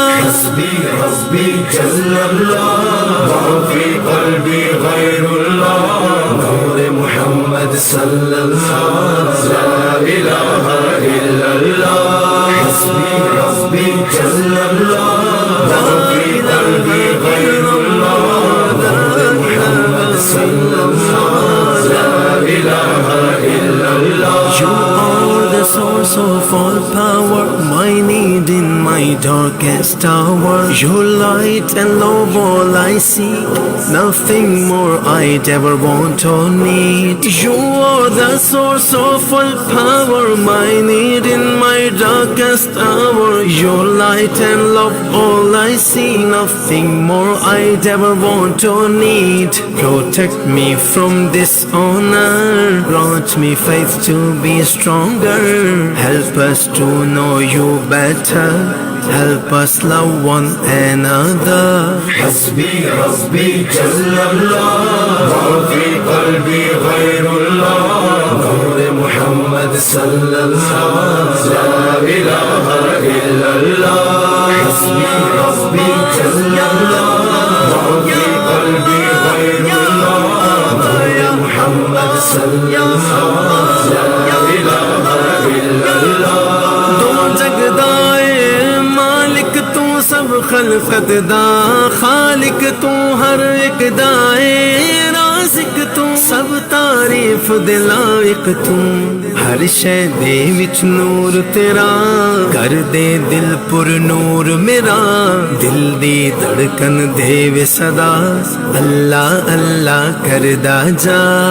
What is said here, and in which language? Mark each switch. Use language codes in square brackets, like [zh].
[ar] حسبی ربی جل اللہ ما فی قلبی غیر اللہ نور محمد صلی اللہ لا الہ الا اللہ حسبی ربی جل اللہ ما فی قلبی غیر اللہ نور محمد صلی اللہ لا الہ الا اللہ۔ [en] You are the source of all power, my need in my darkest hour. Your light and love all I seek, nothing more I'd ever want or need. You are the source of all power, my need in my darkest hour. Your light and love all I see, nothing more I'd ever want or need. Protect me from dishonor, grant me faith to be stronger. Help us to know you better, help us love one another. [ar] حسبی ربی جل اللہ ما فی قلبی غیر اللہ نور محمد صلی اللہ لا الہ الا اللہ حسبی ربی جل اللہ ما فی قلبی غیر اللہ نور محمد صلی اللہ لا الہ الا اللہ۔ [pa] دو جگدائے مالک تو سب خلقت دا، خالق تو ہر ایک دائے، رازق تو سب تعریف دے لائق تو، ہر شے دے وچ نور تیرا، کر دے دل پر نور میرا، دل دی دھڑکن دے وے صدا، اللہ اللہ کردا جا۔